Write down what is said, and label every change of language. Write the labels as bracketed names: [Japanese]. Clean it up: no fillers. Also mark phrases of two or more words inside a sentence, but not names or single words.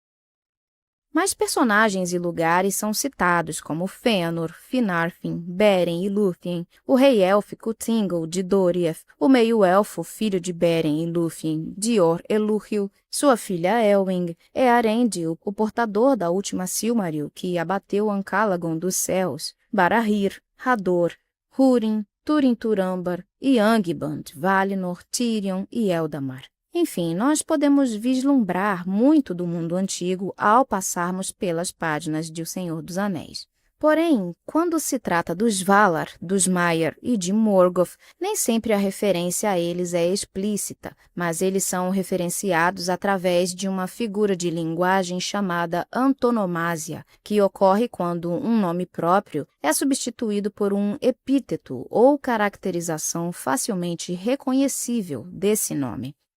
[Portuguese] Mais personagens e lugares são citados como Fëanor, Finarfin, Beren e Lúthien, o rei élfico Thingol de Doriath, o meio-elfo filho de Beren e Lúthien, Dior Elúthil, sua filha Elwing, Eärendil, o portador da última Silmaril que abateu Ancalagon dos céus, Barahir, Hador, Húrin, Túrin-Turambar e Angband, Valinor, Tirion e Eldamar. Enfim, nós podemos vislumbrar muito do mundo antigo ao passarmos pelas páginas de O Senhor dos Anéis. Porém, quando se trata dos Valar, dos Maiar e de Morgoth, nem sempre a referência a eles é explícita, mas eles são referenciados através de uma figura de linguagem chamada antonomásia, que ocorre quando um nome próprio é substituído por um epíteto ou caracterização facilmente reconhecível desse nome.